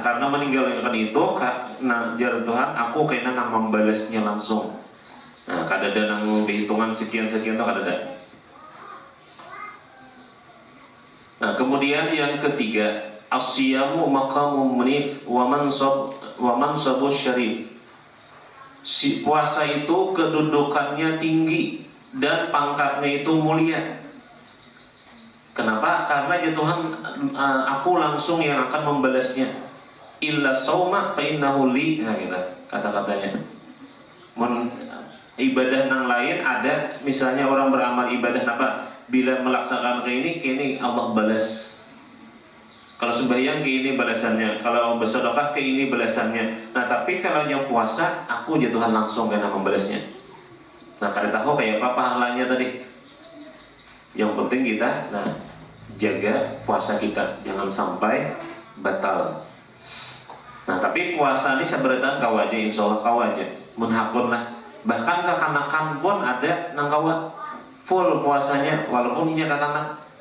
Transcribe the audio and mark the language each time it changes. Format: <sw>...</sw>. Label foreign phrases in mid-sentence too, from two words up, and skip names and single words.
<bjn>Karena meninggalkan itu, nah jar Tuhan, aku kayaknya nang membalasnya langsung. Nah, kada ada nang dihitungan sekian-sekian tuh kada ada.</bjn> <id>Nah, kemudian yang ketiga,</id> <ar>asyamu maqamu munif wa mansabu syarif.</ar> <id>Si puasa itu kedudukannya tinggi dan pangkatnya itu mulia. Kenapa? Karena ya Tuhan, aku langsung yang akan membalasnya.</id> <ar>Illa sauma fa innahu li,</ar> <id>nah gitu kata-katanya. Ibadah yang lain ada, misalnya orang beramal ibadah apa? Bila melaksanakan ke ini Allah balas. Kalau sembahyang ke ini balasannya, kalau bersedekah ke ini balasannya. Nah, tapi kalau yang puasa, aku ya Tuhan langsung karena membalasnya. Nah, kada tahu kayak apa pahalanya tadi. Yang penting kita, nah, jaga puasa kita, jangan sampai batal.</id> <bjn>Nah, tapi puasa ini sebenarnya kau aja,</bjn> <ar>insya Allah</ar> <bjn>kau aja, menhakun lah. Bahkan kekanakan pun ada nang kawa full puasanya, walaupun inya kekanak.</bjn>